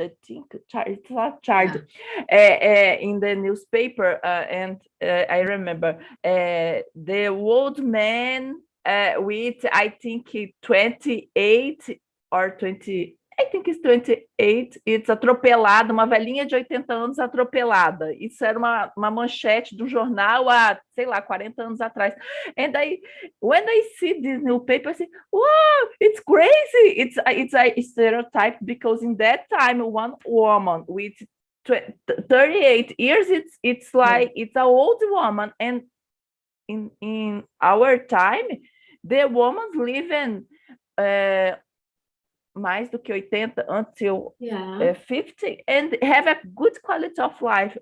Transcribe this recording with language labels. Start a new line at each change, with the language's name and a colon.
English: I think it's not charge. In the newspaper, and I remember the old man with I think 28 or 20. I think it's 28, it's
Portuguese: atropelada, uma velhinha de 80 anos atropelada. Isso era uma manchete do jornal há, sei lá, 40 anos atrás.
English: And when I see this newspaper, I say, wow, it's crazy. It's a stereotype because in that time, one woman with 38 years, it's like, it's an old woman. And in our time, the woman's living
Portuguese: mais do que
English: 80 until 50 and have a good quality of life.